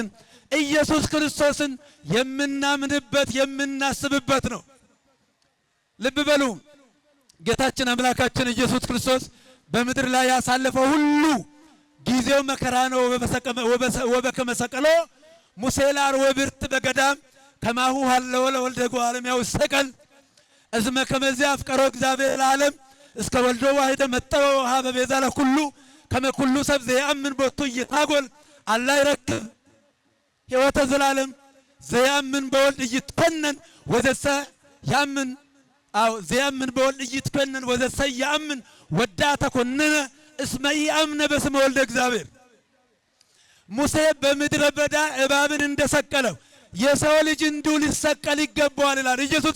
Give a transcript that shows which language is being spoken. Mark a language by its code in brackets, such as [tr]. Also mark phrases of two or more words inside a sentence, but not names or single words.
[am] ኢየሱስ ክርስቶስን የምናምንበት የምናስብበት ነው። ልብ በሉ። ጌታችን አምላካችን ኢየሱስ ክርስቶስ በምድር ላይ ያሳለፈው ሁሉ ጊዜው መከራ ነው። [gez] ወበከመ ሰቀሎ ሙሴ ለአርዌ ብርት በገዳም ከማሁ ሀለወ ለወልደ እጓለ እመሕያው ይሰቀል እስመ ከመ አፍቀሮ እግዚአብሔር ለዓለም እስከ ወልዶ ዋሕደ መጠወ ወሀበ ቤዛ ለኩሉ ከመ ኩሉ ሰብ ዘየአምን ቦቱ ኢይታጐል አላ ይረክብ ሕይወተ ዘላለም ዘየአምን በወልድ ኢይትኰነን ወዘሰ ያምን ዘየአምን በወልድ ኢይትኰነን ወዘሰ ያምን ወዳ ተኰነነ እስመ ኢአምነ በስመ ወልደ እግዚአብሔር። [am] ሙሴ በምድረ በዳ እባብን እንደሰቀለው የሰው ልጅ እንዲሁ ሊሰቀል ይገባዋል ይላል ኢየሱስ